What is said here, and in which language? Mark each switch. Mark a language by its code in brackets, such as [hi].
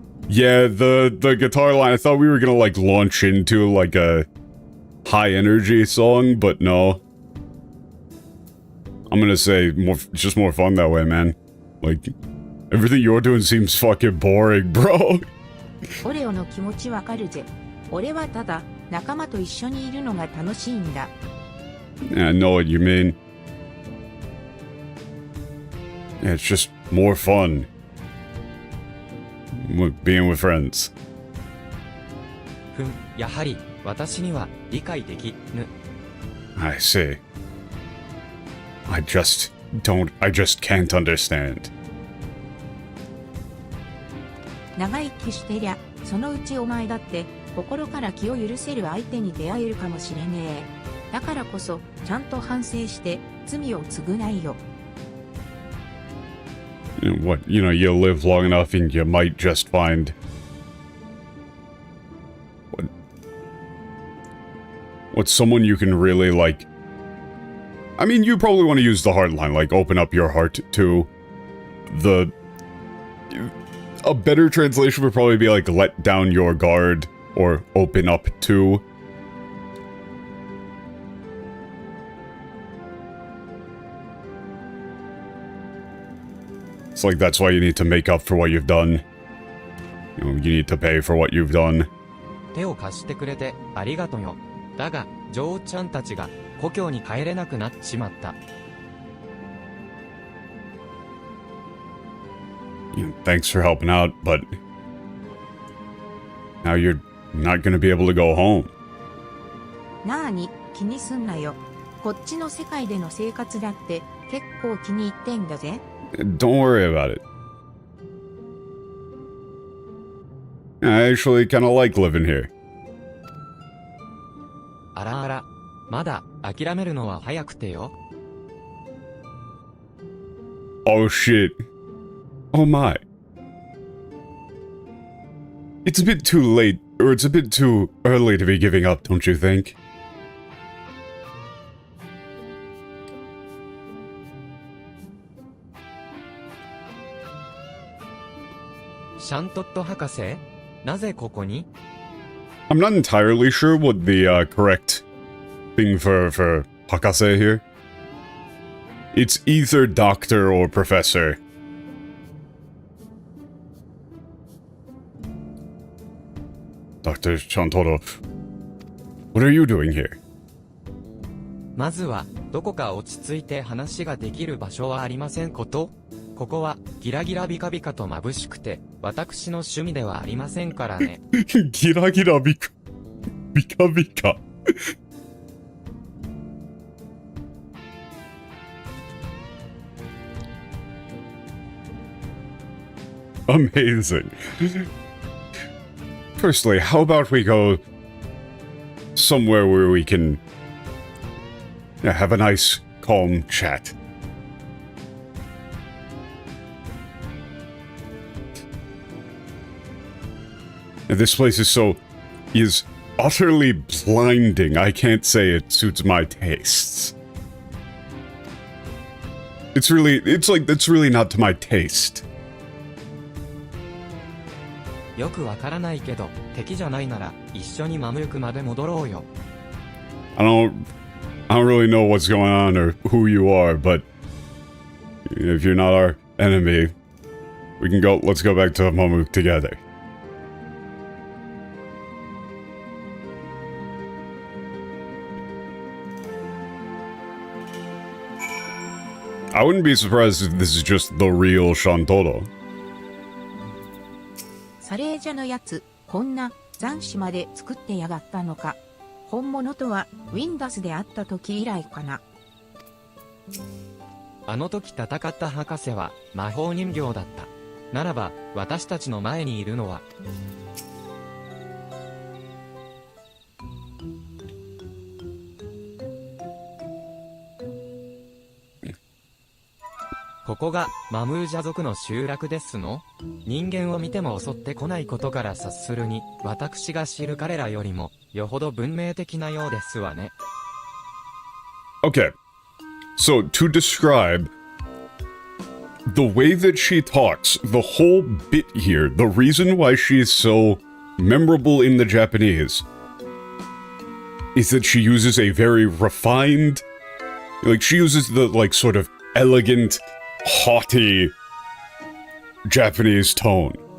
[en] Yeah, the guitar line, I thought we were gonna, like, launch into, like, a high-energy song, but no. I'm gonna say, just more fun that way, man. Like, everything you're doing seems fucking boring, bro. [ja] オレオの気持ちわかるぜ。俺はただ仲間と一緒にいるのが楽しいんだ。 [en] Yeah, I know what you mean. Yeah, it's just more fun. Being with friends. [ja] やはり私には理解できぬ。 [en] I see. I just can't understand. [ja] 長生きしてりゃ、そのうちお前だって心から気を許せる相手に出会えるかもしれねえ。だからこそちゃんと反省して罪を償いよ。 [en] What, you'll live long enough and you might just find... What's someone you can really, like... I mean, you probably want to use the hard line, like, open up your heart to the... A better translation would probably be, like, let down your guard, or open up to... It's like, that's why you need to make up for what you've done. You need to pay for what you've done. [ja] 手を貸してくれてありがとよ。だが、女王ちゃんたちが故郷に帰れなくなっちまった。 [en] Thanks for helping out, but... Now you're not gonna be able to go home. [ja] なあに、気にすんなよ。こっちの世界での生活だって結構気に入ってんだぜ。 [en] Don't worry about it. I actually kinda like living here. [ja] あらあら、まだ諦めるのは早くてよ。 [en] Oh shit. Oh my. It's a bit too late, or it's a bit too early to be giving up, don't you think? [ja] シャントット博士、なぜここに？ [en] I'm not entirely sure what the correct thing for Hakase here. It's either doctor or professor. Dr. Shantoro, what are you doing here? [ja] まずは、どこか落ち着いて話ができる場所はありませんこと？ここは、ギラギラビカビカと眩しくて、私の趣味ではありませんからね。ギラギラビカビカ。 [en] Amazing. Firstly, how about we go somewhere where we can have a nice, calm chat? This place is utterly blinding. I can't say it suits my tastes. It's really not to my taste. [ja] よくわからないけど、敵じゃないなら、一緒にマムルクまで戻ろうよ。 [en] I don't really know what's going on or who you are, but if you're not our enemy, let's go back to Momuk together. I wouldn't be surprised if this is just the real Shantoro. [ja] サレージャのやつ、こんな残滓まで作ってやがったのか。本物とはウィンダスで会った時以来かな。あの時戦った博士は魔法人形だった。ならば、私たちの前にいるのは。ここがマムージャ族の集落ですの？人間を見ても襲ってこないことから察するに、私が知る彼らよりも、よほど文明的なようですわね。 [en] Okay, so to describe the way that she talks, the whole bit here, the reason why she's so memorable in the Japanese is that she uses a very refined, she uses the, sort of elegant, haughty Japanese tone.